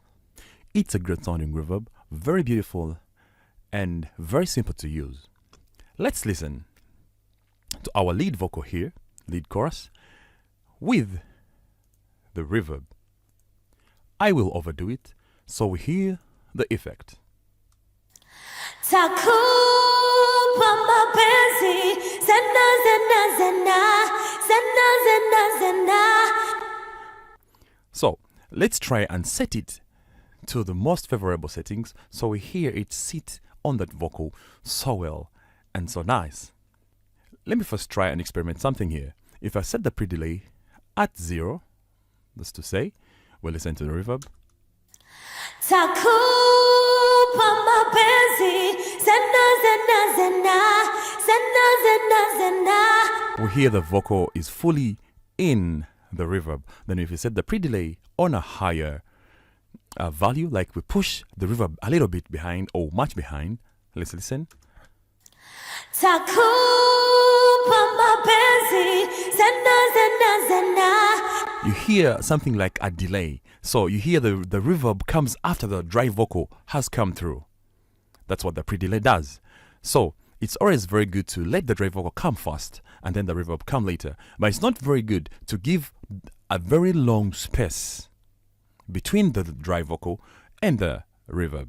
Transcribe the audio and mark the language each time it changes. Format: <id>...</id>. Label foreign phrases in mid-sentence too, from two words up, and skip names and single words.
<en>It's a great sounding reverb, very beautiful and very simple to use. Let's listen to our lead vocal here, lead chorus, with the reverb. I will overdo it so we hear the effect.</en> <sw>Takupa mapenzi zena zena zena zena zena zena.</sw> <en>So let's try and set it to the most favorable settings so we hear it sit on that vocal so well and so nice. Let me first try and experiment something here. If I set the pre-delay at 0, that's to say, we'll listen to the reverb.</en> <sw>Takupa mapenzi zena zena zena zena zena zena.</sw> <en>We hear the vocal is fully in the reverb. Then if you set the pre-delay on a higher value, like we push the reverb a little bit behind or much behind, let's listen.</en> <sw>Takupa mapenzi zena zena zena.</sw> <en>You hear something like a delay. So you hear the reverb comes after the dry vocal has come through. That's what the pre-delay does. So it's always very good to let the dry vocal come first and then the reverb come later. But it's not very good to give a very long space between the dry vocal and the reverb.</en>